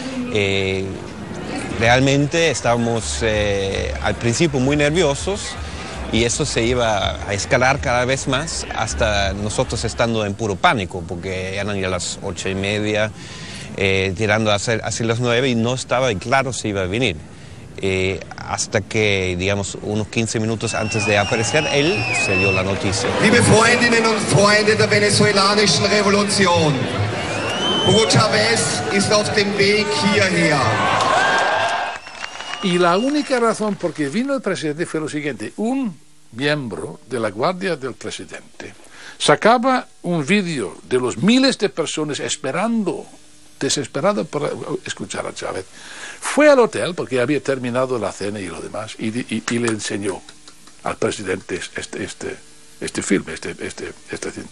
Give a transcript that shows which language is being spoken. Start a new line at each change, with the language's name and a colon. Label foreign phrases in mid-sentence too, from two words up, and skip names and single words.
Spanish: Realmente estábamos al principio muy nerviosos y eso se iba a escalar cada vez más hasta nosotros estando en puro pánico, porque eran ya las 8:30, tirando hacia las 9 y no estaba claro si iba a venir. Hasta que, digamos, unos 15 minutos antes de aparecer, él se dio la noticia.
German: Liebe Freundinnen und Freunde der venezolanischen Revolution, Hugo Chávez ist auf dem Weg hierher.
Spanish: Y la única razón por qué vino el presidente fue lo siguiente: un miembro de la guardia del presidente sacaba un vídeo de los miles de personas esperando, desesperado por escuchar a Chávez. Fue al hotel porque había terminado la cena y lo demás y le enseñó al presidente este filme, esta cinta.